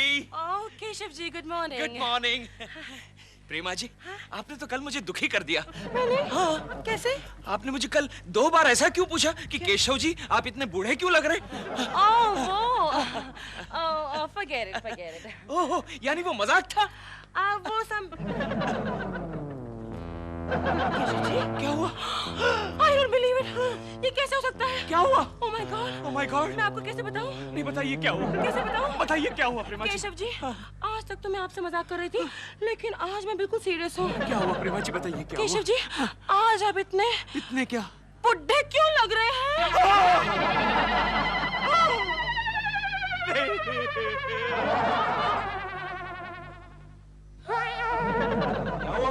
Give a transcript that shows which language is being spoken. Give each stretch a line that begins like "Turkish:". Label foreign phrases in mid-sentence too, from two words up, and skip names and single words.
Hindi: Oh, केशव जी,
English: good morning. good morning.
Hindi: प्रेमा जी, आपने तो कल मुझे दुखी कर दिया। मैंने? हाँ। कैसे? आपने मुझे कल 2 बार ऐसा क्यों पूछा कि केशव जी आप इतने बूढ़े क्यों लग रहे?
English: forget it.
Hindi: ओह, यानी वो मजाक था? वो सब क्या हुआ?
English: I don't believe it.
Hindi: ये कैसे हो सकता है? क्या हुआ?
English: Oh my God. Oh my God.
Hindi: मैं आपको कैसे बताऊं? नहीं, बताइए क्या हुआ? कैसे बताऊं? बताइए क्या हुआ प्रेमा जी? केशव जी, आज तक तो मैं आपसे मजाक कर रही थी, लेकिन आज मैं बिल्कुल सीरियस हूँ। क्या हुआ प्रेमा जी, बताइए क्या केशव हुआ? जी, आज आप इतने क्या? बुढ़े क्यों लग रहे हैं? क्या हुआ?